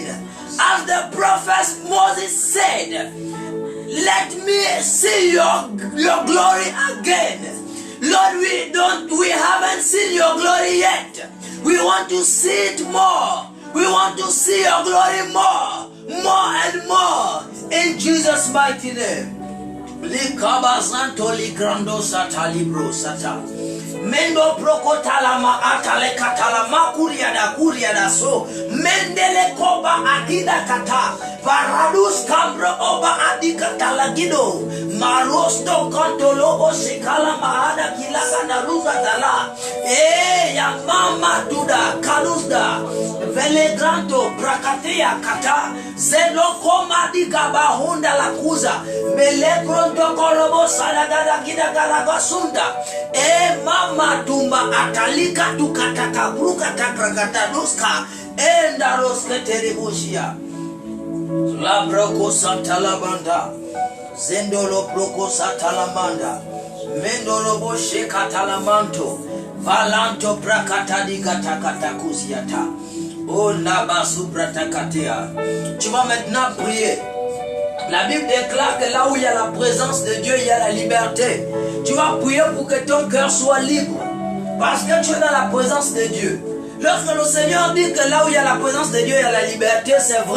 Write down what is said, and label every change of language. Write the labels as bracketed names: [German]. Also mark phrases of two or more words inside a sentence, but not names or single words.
[English] As the prophet Moses said, let me see your glory again. Lord, we haven't seen your glory yet. We want to see it more. We want to see your glory more and more. In Jesus' mighty name. Likabazanto ligrando sata libro sata. Mendo prokotalama atale katalama kuria da so. Mendele koba akida kata. Paradus cambro oba adika talagido. Marosto kantolo osikala mahada kilaka na ruga dala. Ya mama duda kaluzda. Vele granto prakatea kata. Zelo koma diga bahunda la kuza. Mele gronto korobo salagada gida galabasunda. Mama tumba atalika tukataka bruka takrakata duska. Enda roske teribushia. La broko santalabanda. Zendolo broko santalamanda. Mendolo boshe katalamanto. Valanto prakata digatakata kuziata. Oh nabasu pratakatea. [French] Tu vas maintenant prier. La Bible déclare que là où il y a la présence de Dieu, il y a la liberté. Tu vas prier pour que ton cœur soit libre. Parce que tu es dans la présence de Dieu. Lorsque le Seigneur dit que là où il y a la présence de Dieu, il y a la liberté, c'est vrai.